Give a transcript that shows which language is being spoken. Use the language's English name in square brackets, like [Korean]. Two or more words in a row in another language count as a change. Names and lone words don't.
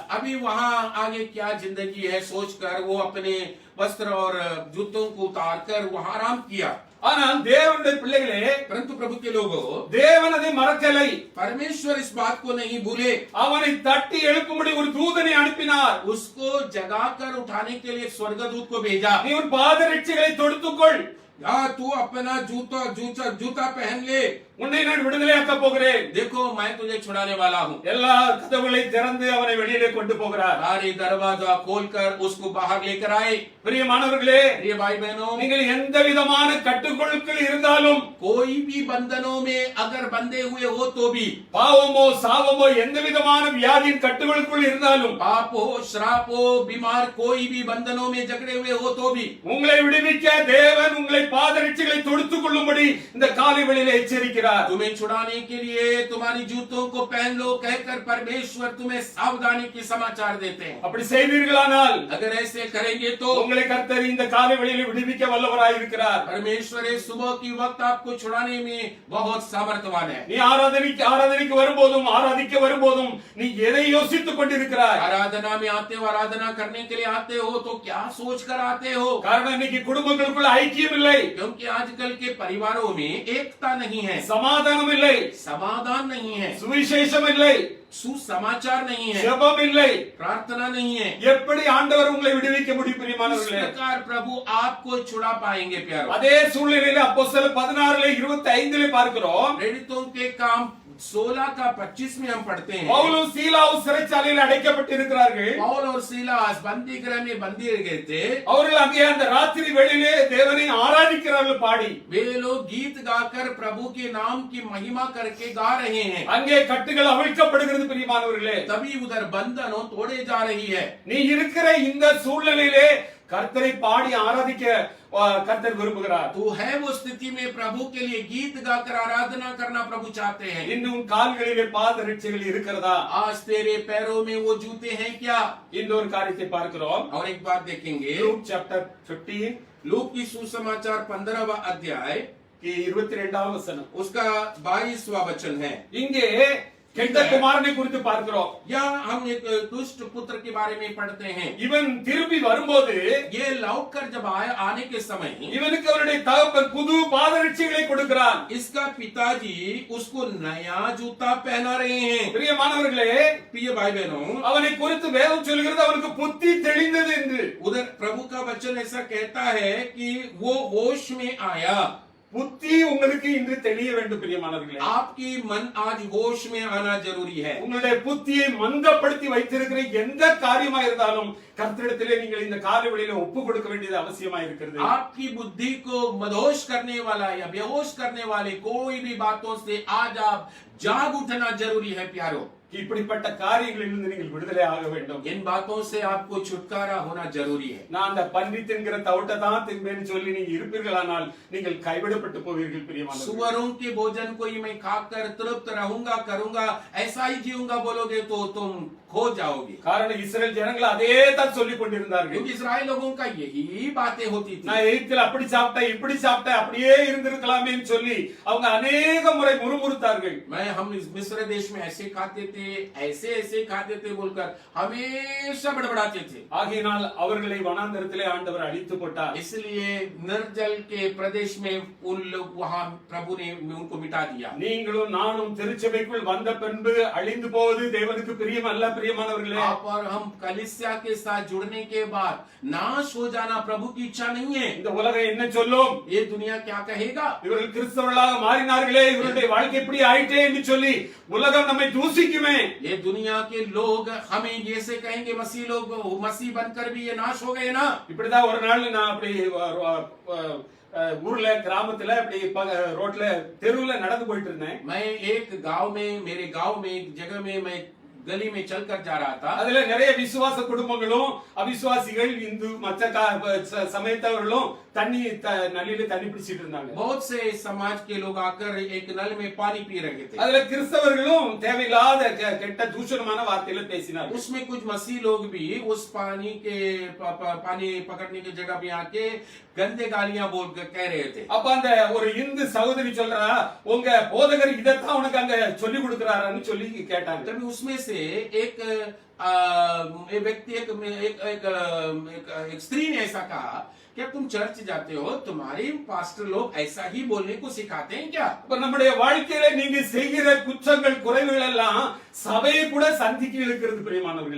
[Hindi] अभी वहां आगे क्या जिंदगी है सोचकर वो अपने वस्त्र और जूतों को उतार कर वहां आराम किया। [Tamil] ஆனால் தேவனுடைய பிள்ளைகளே, [Hindi] परंतु प्रभु के लोगों, [Tamil] தேவன் அதை மறக்கலை. [Hindi] परमेश्वर इस बात को नहीं भूले। [Tamil] அவனை தட்டி எழுப்பும்படி ஒரு தூதனை அனுப்பினார். [Hindi] उसको जगाकर उठाने के लिए स्वर्गदूत को भेजा। [Tamil] நீ உன் பாதரட்சிகளை தொடுத்துக்கொள், [Hindi] या तू अपना जूता पहन ले, [Tamil] உன்னை நான் விடுதலையாக்க போகிறேன். [Hindi] देखो मैं तुझे छुड़ाने वाला हूँ। [Tamil] எல்லா கதவுகளை திறந்து அவனை வெளியிலே கொண்டு போகிறார். [Hindi] सारे दरवाजा खोलकर उसको बाहर लेकर आए। [Tamil] பிரியமானவர்களே, [Hindi] प्रिय भाई बहनों, [Tamil] நீங்கள் எந்த விதமான கட்டுக்குழுக்கள் இருந்தாலும், [Hindi] कोई भी बंधनों में अगर बंधे हुए हो तो भी, [Tamil] பாவமோ சாவமோ எந்த விதமான வியாதியின் கட்டுகளுக்குள் இருந்தாலும், [Hindi] पाप हो, श्राप हो, बीमार, कोई भी बंधनों में जकड़े हुए हो तो भी, [Tamil] உங்களை விடுவிக்க தேவன் உங்களை பாதரட்சைகளை தொடுத்துக் கொள்ளும்படி இந்த காலை வேளையிலே எச்சரிக்கிறார். [Hindi] तुम्हें छुड़ाने के लिए तुम्हारी जूतों को पहन लो कहकर परमेश्वर तुम्हें सावधानी की समाचार देते हैं. [Tamil] அப்படி செய்வீர்களானால் [Hindi] अगर ऐसे करेंगे तो [Tamil] உங்களை கர்த்தர் இந்த காலை வேளையிலே விடுவிக்க வல்லவராய் இருக்கிறார். [Hindi] परमेश्वर इस सुबह की वक्त आपको छुड़ाने में बहुत सामर्थ्यवान है. [Tamil] நீ ஆராதனைக்கு வரும்போதும் ஆராதிக்க வரும்போதும் நீ எதை யோசித்துக் கொண்டிருக்கிறாய்? [Hindi] आराधना में आते हो, आराधना करने के लिए आते हो तो क्या सोच कर आते हो? [Tamil] காரணம் இன்னைக்கு குடும்பங்களுக்குள்ள ஐக்கியம் இல்லை, [Hindi] क्योंकि आजकल के परिवारों में एकता नहीं है, [Tamil] சமாதானம் இல்லை, [Hindi] समाधान नहीं है, [Tamil] சுவிசேஷம் இல்லை, [Hindi] सुसमाचार नहीं है, [Tamil] ஜெபம் இல்லை. [Hindi] प्रार्थना नहीं है. [Tamil] எப்படி ஆண்டவர் உங்களை விடுவிக்க முடியும் [Hindi] इस [Tamil] பிரியமானவர்களே? [Hindi] प्रकार प्रभु आपको छुड़ा पाएंगे प्यारो. [Tamil] அதே சூழ்நிலையில அப்போஸ்தலர் 16:25 பார்க்கிறோம். [Hindi] प्रेरितों के काम 16 का 25 में हम पढ़ते हैं. [Tamil] பவுலும் சீலாவும் சிறைச்சாலையில் அடைக்கப்பட்டிருக்கிறார்கள். [Hindi] पौल और सीलास बंदी गृह में बंदी गए थे. [Tamil] அவர்கள் அங்கே அந்த ராத்திரி வேளையிலே தேவனை ஆராதிக்கிறார்கள் பாடி. [Hindi] वे लोग गीत गाकर प्रभु के नाम की महिमा करके गा रहे हैं. [Tamil] அங்கே கட்டுகள் அவிழ்க்கப்படுகிறது பிரியமானவர்களே. [Hindi] तभी उधर बंधनों तोड़े जा रही है. [Tamil] நீ இருக்கிற இந்த சூழ்நிலையிலே கர்த்தரை பாடி ஆராதிக்க கர்த்தர் விரும்புகிறார். [Hindi] तू है वो स्थिति में प्रभु के लिए गीत गाकर आराधना करना प्रभु चाहते हैं. [Tamil] இன்னும் கால்களிலே பாதரட்சைகள் இருக்கிறதா? [Hindi] आज तेरे पैरों में वो जूते हैं क्या? [Tamil] இன்னொரு காரியத்தை பார்க்கிறோம். [Hindi] और एक बात देखेंगे. [Tamil] லூக் chapter 15 [Hindi] लूक की सुसमाचार 15वां अध्याय [Tamil] की 22ஆம் வசனம். [Hindi] उसका 22वां वचन है. [Tamil] இங்கே கெட்ட குமாரனை குறித்து பார்க்கிறோம். [Hindi] यहाँ हम एक दुष्ट पुत्र के बारे में पढ़ते हैं. [Tamil] இவன் திரும்பி வரும்போது [Hindi] ये लौटकर जब आने के समय [Tamil] இவனுக்கு அவருடைய தகப்பன் புது பாதரட்சைகளை கொடுக்கிறான். [Hindi] इसका पिताजी उसको नया जूता पहना रहे हैं. [Tamil] பிரியமானவர்களே, [Hindi] प्रिय भाई बहनों, [Tamil] அவனை குறித்து வேதம் சொல்கிறது அவனுக்கு புத்தி தெளிந்தது என்று. [Hindi] उधर प्रभु का वचन ऐसा कहता है कि वो होश में आया. [Tamil] புத்தி உங்களுக்கு இன்று தெளிய வேண்டும் பிரியமானவர்களே. [Hindi] आपकी मन आज होश में आना जरूरी है. [Tamil] உங்களுடைய புத்தியை மந்தப்படுத்தி வைத்திருக்கிற எந்த காரியமா இருந்தாலும் கர்த்தரிடத்திலே நீங்கள் இந்த காலை வேளையிலே ஒப்பு கொடுக்க வேண்டியது அவசியமா இருக்கிறது. [Hindi] आपकी बुद्धि को मदहोश करने वाला या बेहोश करने वाले कोई भी बातों से आज आप जाग उठना जरूरी है प्यारो. [Tamil] இப்படிப்பட்ட காரியங்களிலிருந்து நீங்கள் விடுதலை ஆக வேண்டும். [Hindi] इन बातों से आपको छुटकारा होना जरूरी है. [Tamil] நான் அந்த பன்றி தின்கிற தவிட்டை தான் தின்பேன்னு சொல்லி நீங்க இருப்பீர்களானால் நீங்கள் கைவிடப்பட்டு போவீர்கள் பிரியமானவர்களே. [Hindi] सुअरों के भोजन को ही मैं खाकर तृप्त रहूंगा करूंगा ऐसा ही जीऊंगा बोलोगे तो तुम खो जाओगे. [Tamil] காரணம் இஸ்ரவேல் ஜனங்கள் அதே தான் சொல்லிக் கொண்டிருந்தார்கள். [Hindi] क्योंकि इस्राएल लोगों का यही बातें होती थी. [Tamil] நான் எகிப்தில் அப்படி சாப்பிட்டேன் இப்படி சாப்பிட்டேன் அப்படியே இருந்திருக்கலாமேன்னு சொல்லி அவங்க अनेक முறை முறுமுறுத்தார்கள். [Hindi] हम इस मिस्र देश में ऐसे खाते थे ऐसे ऐसे खाते थे बोलकर हमेशा बड़बड़ाते थे. [Tamil] ஆகையினால் அவர்களை வனாந்தரத்திலே ஆண்டவர் அழித்து போட்டார். [Hindi] इसलिए निर्जल के प्रदेश में उन लोग वहां प्रभु ने उनको मिटा दिया. [Tamil] நீங்களும் நானும் திருச்சபைக்குள் வந்த பின்பு அழிந்து போவது தேவனுக்கு பிரியம் அல்ல பிரியமானவர்களே. [Hindi] आप और हम कलीसिया के साथ जुड़ने के बाद नाश हो जाना प्रभु की इच्छा नहीं है. [Tamil] இந்த உலகம் என்ன சொல்லும்? [Hindi] ये दुनिया क्या कहेगा? [Tamil] இவர்கள் கிறிஸ்தவர்களாக மாறினார்களே இவருடைய வாழ்க்கை இப்படி ஆயிட்டே என்று சொல்லி உலகம் நம்மை தூசிக்குமே. [Hindi] ये दुनिया के लोग हमें ये से कहेंगे मसीह लोग मसीह बनकर भी ये नाश हो गए ना. [Tamil] இப்படிதான் ஒரு நாள் நான் அப்படி ஊர்ல கிராமத்துல அப்படி ரோட்ல தெருவுல நடந்து போயிட்டு இருந்தேன். [Hindi] मैं एक गांव में मेरे गांव में एक जगह में मैं गली में चलकर जा रहा था. [Tamil] அதுல நிறைய விசுவாச குடும்பங்களும் அவிசுவாசிகள் இந்து மற்ற சமயத்தவர்களும் தண்ணி நல்லில தண்ணி பிடிச்சிட்டு இருந்தாங்க. [Hindi] बहुत से समाज के लोग आकर एक नल में पानी पी रहे थे. [Tamil] அதுல கிறிஸ்தவர்களும் தேவையில்லாத கெட்ட தூஷணமான வார்த்தைகளை பேசினார்கள். [Hindi] उसमें कुछ मसीह लोग भी उस पानी पकड़ने की जगह पे आके गंदे गालियां बोलकर कह रहे थे. [Tamil] அப்ப அந்த ஒரு இந்து சகோதரி சொல்றா உங்க போதகர் இதத்தான் உனக்கு அங்க சொல்லி கொடுக்கறாருன்னு சொல்லி கேட்டாங்க. [Hindi] तभी उसमें से एक व्यक्ति एक स्त्री ने ऐसा कहा क्या तुम चर्च जाते हो तुम्हारे पास्टर लोग ऐसा ही बोलने को सिखाते हैं क्या? [Tamil] இப்ப நம்முடைய வாழ்க்கையில நீங்க செய்கிற குற்றங்கள் குறைவுகள் எல்லாம் சபையை கூட சந்திக்க இழுக்கிறது பிரியமானவர்களே.